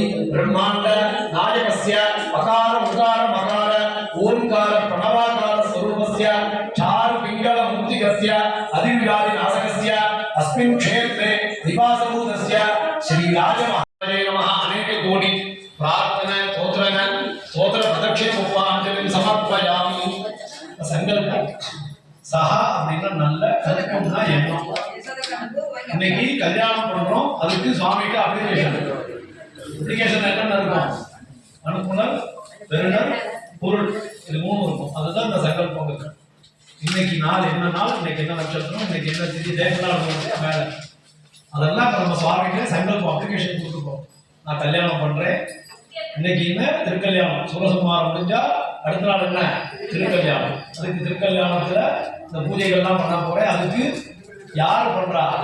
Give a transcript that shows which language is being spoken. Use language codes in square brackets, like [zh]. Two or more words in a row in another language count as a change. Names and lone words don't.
[sa] ब्रह्माण्ड नायकस्य अकार उकार मकार ओंकार प्रणवाकार स्वरूपस्य चारु पिंगल मुक्तिकस्य अधिविराजि नासकस्य अस्मिन् क्षेत्रे निवासभूतस्य श्री राजमहाराजे नमः अनेक कोटि प्रार्थना स्तोत्र प्रदक्षिण पुष्पांजलि समर्पयामि संकल्प [ta] सह அப்படினா நல்ல கல்பம்னா எண்ணம் இன்னைக்கு கல்யாணம் பண்றோம் அதுக்கு சுவாமிக்கு அப்ளிகேஷன் என்னன்னு இருக்கும் அனுப்புனர் பெறுநர் பொருள் இது மூணு இருக்கும் அதுதான் இந்த சங்கல்பம் இருக்கு இன்னைக்கு நாள் என்ன நாள் இன்னைக்கு என்ன நட்சத்திரம் இன்னைக்கு என்ன திதி தேவநாள் மேல அதெல்லாம் நம்ம சுவாமிக்கு சங்கல்பம் அப்ளிகேஷன் கொடுத்துருக்கோம் நான் கல்யாணம் பண்றேன் இன்னைக்கு என்ன திருக்கல்யாணம் சூரசம்ஹாரம் முடிஞ்சா அடுத்த நாள் என்ன திருக்கல்யாணம் அதுக்கு திருக்கல்யாணத்துல இந்த பூஜைகள்லாம் பண்ண போறேன் அதுக்கு யார் பண்றா